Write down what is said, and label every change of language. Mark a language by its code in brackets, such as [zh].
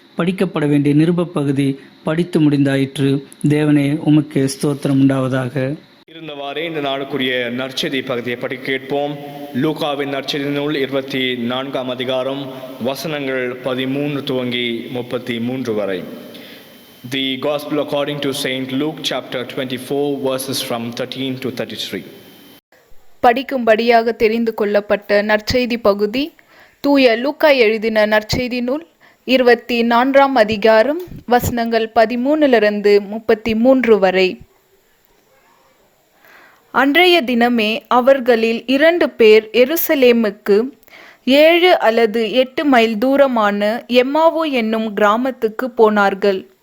[ta] படிக்கப்பட வேண்டிய நிருப பகுதி படித்து முடிந்தாயிற்று. தேவனே உமக்கு ஸ்தோத்திரம் உண்டாவதாக. இருந்தவாறே இந்த நாளுக்குரிய நற்செய்தி பகுதியை பற்றி கேட்போம். லூகாவின் நற்செய்தி நூல் 24ஆம் அதிகாரம் வசனங்கள் 13 துவங்கி 33 வரை. [en] The Gospel according to Saint Luke chapter 24 verses from 13 to 33. [ta] படிக்கும்படியாக தெரிந்து கொள்ளப்பட்ட நற்செய்தி பகுதி தூய லூக்கா எழுதின நற்செய்தி நூல் 24ஆம் அதிகாரம் வசனங்கள் 13 33 வரை. அன்றைய தினமே அவர்களில் 2 பேர் எருசலேமுக்கு 7 அல்லது 8 மைல் தூரமான எம்மாவு என்னும் கிராமத்துக்கு போனார்கள்.